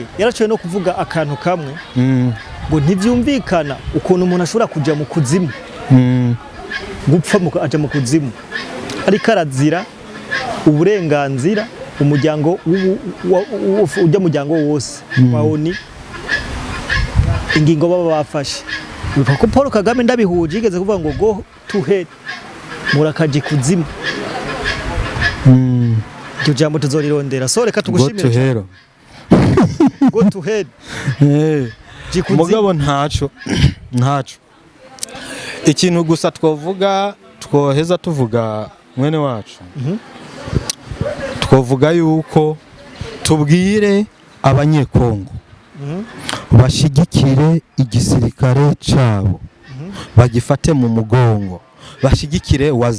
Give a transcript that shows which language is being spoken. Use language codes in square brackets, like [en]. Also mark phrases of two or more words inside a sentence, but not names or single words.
[rn] Yaracoye no kuvuga akantu kamwe ngo ntivyumvikana ukuntu umuntu ashobora kuja mu kuzimu, gupfa aja mu kuzimu, ariko arazira uburenganzira umuryango ujya muryango wose wawoni ingingo baba bafashe. Ko Paul Kagame ndabihuje yigeze kuvuga ngo [en] go to hell [rn] murakaje kuzimu. Iryo jambo tuzorirondera. So reka tugushimire. [en] Go to hell. Go to hell. [rn] mugabo ntaco ikintu gusa twoheza tuvuga mwene wacu twovuga yuko tubwire abanyekongo bashigikire igisirikare cabo bagifate mu mugongo bashigikire